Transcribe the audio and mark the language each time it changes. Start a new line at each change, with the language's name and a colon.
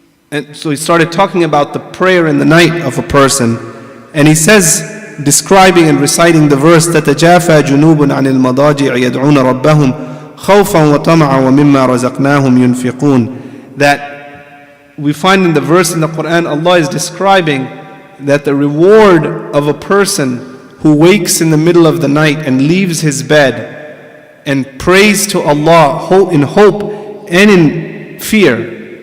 English: And so he started talking about the prayer in the night of a person. And he says, describing and reciting the verse,
Arabic: تَتَجَافَى جُنُوبٌ عَنِ الْمَضَاجِعِ يَدْعُونَ رَبَّهُمْ خَوْفًا وَطَمَعًا وَمِمَّا رَزَقْنَاهُمْ يُنْفِقُونَ.
English: That we find in the verse in the Quran, Allah is describing that the reward of a person who wakes in the middle of the night and leaves his bed and prays to Allah in hope and in fear,